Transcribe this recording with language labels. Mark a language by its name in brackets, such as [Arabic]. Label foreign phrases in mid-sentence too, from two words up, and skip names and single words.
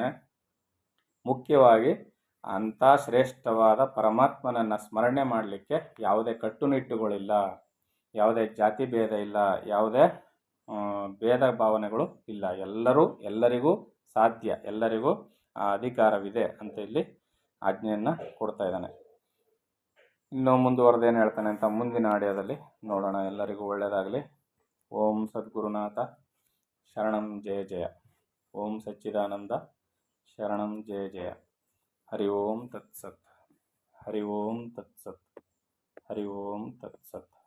[Kannada] ಮುಖ್ಯವಾಗಿ ಅಂಥ ಶ್ರೇಷ್ಠವಾದ ಪರಮಾತ್ಮನನ್ನು ಸ್ಮರಣೆ ಮಾಡಲಿಕ್ಕೆ ಯಾವುದೇ ಕಟ್ಟುನಿಟ್ಟುಗಳಿಲ್ಲ, ಯಾವುದೇ ಜಾತಿ ಭೇದ ಇಲ್ಲ, ಯಾವುದೇ ಭೇದ ಭಾವನೆಗಳು ಇಲ್ಲ. ಎಲ್ಲರಿಗೂ ಸಾಧ್ಯ, ಎಲ್ಲರಿಗೂ ಆ ಅಧಿಕಾರವಿದೆ ಅಂತ ಇಲ್ಲಿ ಆಜ್ಞೆಯನ್ನು ಕೊಡ್ತಾ ಇದ್ದಾನೆ. ಇನ್ನೂ ಮುಂದುವರೆದೇನು ಹೇಳ್ತಾನೆ ಅಂತ ಮುಂದಿನ ಆಡಿಯೋದಲ್ಲಿ ನೋಡೋಣ. ಎಲ್ಲರಿಗೂ ಒಳ್ಳೆಯದಾಗಲಿ. [Sanskrit] ಓಂ ಸದ್ಗುರುನಾಥ ಶರಣಂ ಜಯ ಜಯ. ಓಂ ಸಚ್ಚಿದಾನಂದ ಶರಣಂ ಜಯ ಜಯ. ಹರಿ ಓಂ ತತ್ಸತ್. ಹರಿ ಓಂ ತತ್ಸತ್. ಹರಿ ಓಂ ತತ್ಸತ್.